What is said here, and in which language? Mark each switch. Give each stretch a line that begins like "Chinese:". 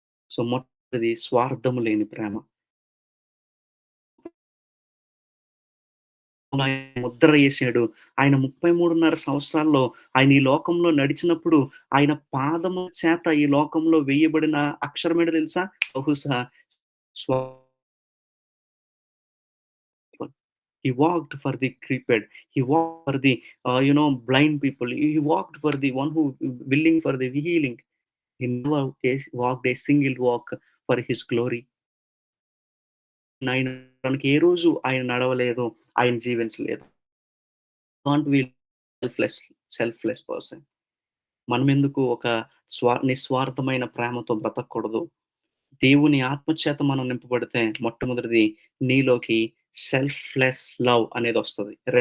Telugu: So, మొదటిది స్వార్థము లేని ప్రేమ. ఆయన ముద్ర యేసాడు. ఆయన 33.5 సంవత్సరాల్లో ఆయన ఈ లోకంలో నడిచినప్పుడు, ఆయన పాదము చేత ఈ లోకంలో వేయబడిన అక్షరమేంటో తెలుసా? బహుశా స్వ
English: He walked for the crippled. He walked for the, blind people. He walked for the one who willing for the healing. He never walked a single walk for his glory.
Telugu: ఆయన తనకి ఏ రోజు ఆయన నడవలేదు, ఆయన జీవించలేదు.
English: Can't we selfless selfless person.
Telugu: మనమెందుకు ఒక నిస్వార్థమైన ప్రేమతో బ్రతకూడదు? దేవుని ఆత్మ చేత మనం నింపబడితే మొట్టమొదటిది నీలోకి సెల్ఫ్‌లెస్ లవ్ అనేదొస్తది.